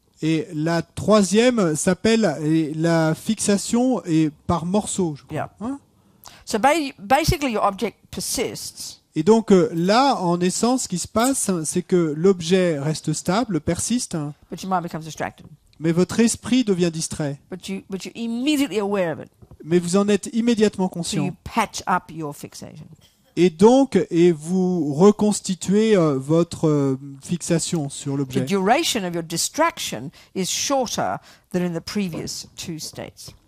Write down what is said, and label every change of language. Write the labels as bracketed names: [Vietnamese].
[French] Et la troisième s'appelle la fixation et par morceaux, je crois. [English] Yeah. [French] Hein? [English] So basically your object persists. [French] Et donc là, en essence, ce qui se passe, c'est que l'objet reste stable, persiste, [English] But your mind becomes distracted. [French] mais votre esprit devient distrait. [English] But you're immediately aware of it. [French] Mais vous en êtes immédiatement [English] So [French] conscient. [English] you patch up your fixation. [French] Et donc, vous reconstituez votre fixation sur [English] The [French] l'objet. [English] duration of your distraction is shorter than in the previous two states.